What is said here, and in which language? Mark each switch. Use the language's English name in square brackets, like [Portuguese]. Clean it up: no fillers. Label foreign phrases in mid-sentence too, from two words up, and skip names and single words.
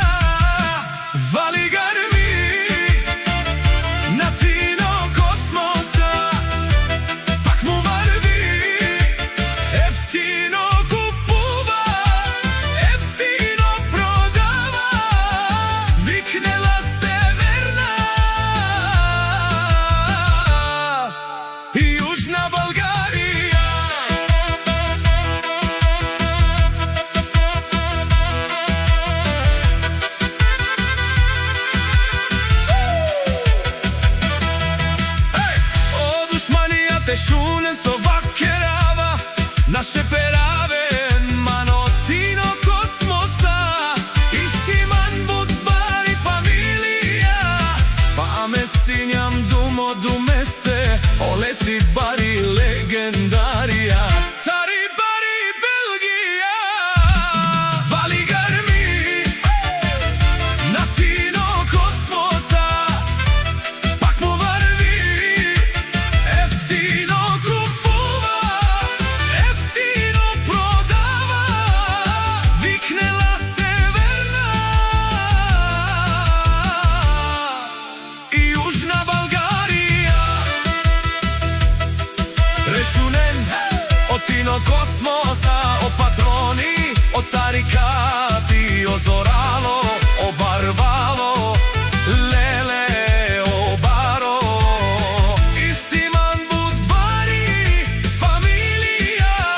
[Macedonian] Вали грми на Тино Космоса, пак му върви, ефтино купува, ефтино продава, викнела Северна и Јужна Българија. [Romany] Те шунен со вакерава, наше перавен мано Тино Космоса, истиман будбар и фамилија, па ме синјам думо думесте, олеси бари легендарија, тари бари Белгија. [Macedonian] Вали грми на Тино Космоса, пак му врви, ефтино купува, ефтино продава, викнела Северна и Јужна Българија. [Romany] Решунен од Тино Космоса, о патрони, о тарикати, о зорало, о барвало, леле, о баро, [Macedonian] и симан будбари фамилија.